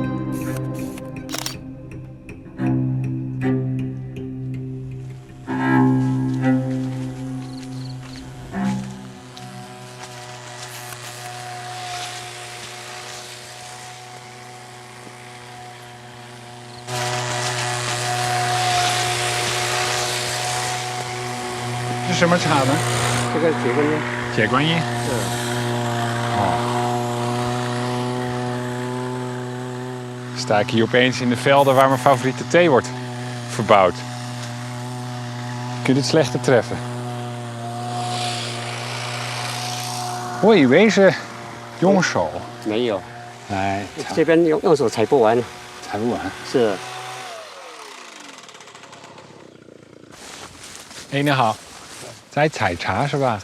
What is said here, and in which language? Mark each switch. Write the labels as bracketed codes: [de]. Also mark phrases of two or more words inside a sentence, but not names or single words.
[nl] Dit is [zh] 什么茶呢？这个铁观音。 [nl] 铁观音。Sta ik hier opeens in de velden waar mijn favoriete thee wordt verbouwd. Je kunt het slechter treffen. [zh] 我以为是用手。没有，来，这边用手采不完。采不完。是。哎，你好，在采茶是吧？